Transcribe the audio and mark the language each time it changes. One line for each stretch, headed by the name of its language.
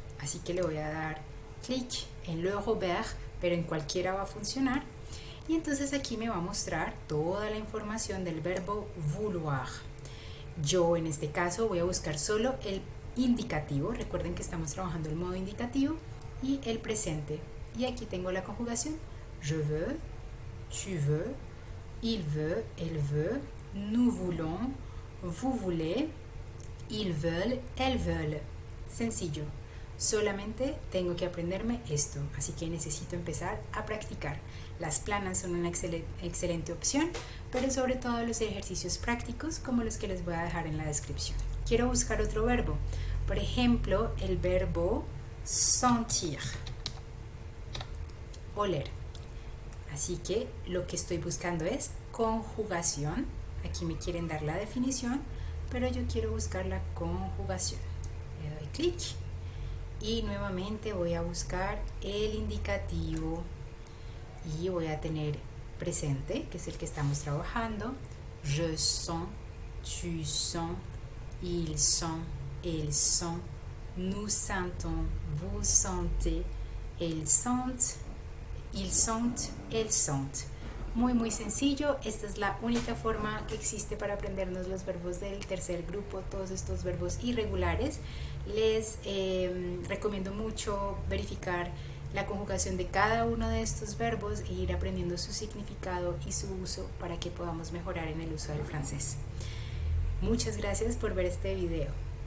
Spanish: Así que le voy a dar clic en Le Robert, pero en cualquiera va a funcionar. Y entonces aquí me va a mostrar toda la información del verbo vouloir. Yo en este caso voy a buscar solo el indicativo. Recuerden que estamos trabajando el modo indicativo y el presente. Y aquí tengo la conjugación.
French: Je veux, tu veux, il veut, elle veut, nous voulons, vous voulez, ils veulent, elles veulent.
Spanish: Sencillo. Solamente tengo que aprenderme esto, así que necesito empezar a practicar. Las planas son una excelente opción, pero sobre todo los ejercicios prácticos como los que les voy a dejar en la descripción. Quiero buscar otro verbo, por ejemplo, el verbo sentir, oler. Así que lo que estoy buscando es conjugación. Aquí me quieren dar la definición, pero yo quiero buscar la conjugación. Le doy clic. Y nuevamente voy a buscar el indicativo y voy a tener presente, que es el que estamos trabajando.
French: Je sens, tu sens, ils sont, elles sont, nous sentons, vous sentez, elles sentent, ils sont, elles sont.
Spanish: Muy sencillo. Esta es la única forma que existe para aprendernos los verbos del tercer grupo, todos estos verbos irregulares. Les recomiendo mucho verificar la conjugación de cada uno de estos verbos e ir aprendiendo su significado y su uso para que podamos mejorar en el uso del francés. Muchas gracias por ver este video.